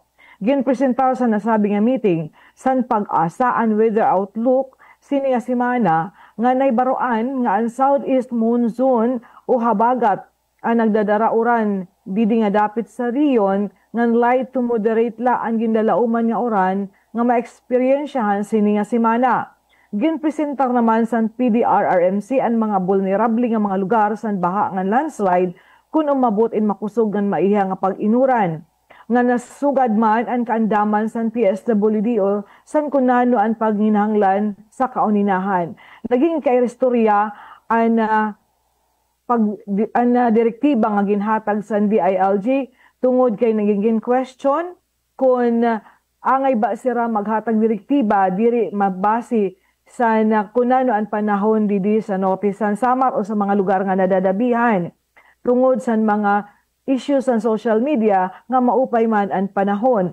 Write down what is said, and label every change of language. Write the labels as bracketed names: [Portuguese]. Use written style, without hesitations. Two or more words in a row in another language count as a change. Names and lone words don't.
[Waray] Ginpresentar sa nasabi nga meeting san pag-asa [English] and weather outlook [Waray] sini nga semana nga naybaroan nga ang [English] southeast monsoon [Waray] o habagat ang nagdadarauran didi nga dapit sa riyon ngan [English] light to moderate [Waray] la ang gindalauman nga oran nga ma-experiensyahan sini nga semana. Ginpresentar naman sa PDRRMC ang mga vulnerable nga mga lugar sa baha nga landslide kung umabot in makusog nga maiha nga pag-inuran. Nga nasugad man ang kaandaman sa PSWD o san kunano ang paghinahanglan sa kauninahan. Naging kairestorya ang direktiba nga ginhatag sa DILG tungod kay naging question kung angay ba sira maghatag direktiba diri mabasi sa kunano ang panahon didi sa Norte San Samar o sa mga lugar nga nadadabihan tungod sa mga issues sa [English] social media [Waray] nga maupay man ang panahon.